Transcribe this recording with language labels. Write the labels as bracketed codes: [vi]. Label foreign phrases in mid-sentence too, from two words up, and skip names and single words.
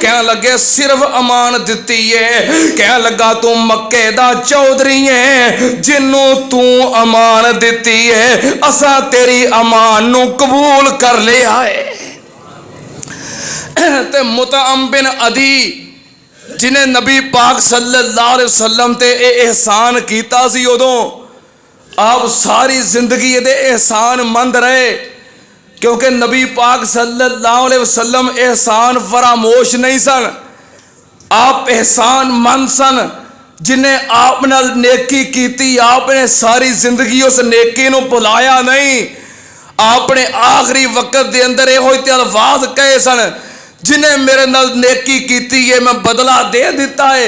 [pa] کہہ لگے صرف امان دتی ہے، کہہ لگا تو مکے دا چودھری ہے، جنوں تو امان دتی ہے اسا تیری امان نوں قبول کر لیا ہے. تے مطعم بن عدی جنہاں نبی پاک [ar] صلى الله عليه وسلم [pa] تے احسان کیتا سی، اودوں آپ ساری زندگی یے احسان مند رہے، کیونکہ نبی پاک [ar] صلى الله عليه وسلم [pa] احسان فراموش نہیں سن، آپ احسان مند سن. جنہاں آپ نال نیکی کیتی، آپنے ساری زندگی اس نیکی نوں بھلایا نہیں. آپنے آخری وقت دے اندر یو الفاظ کہے سن، جنہاں میرے نال نیکی کیتی ہے میں بدلہ دے دتا ہے.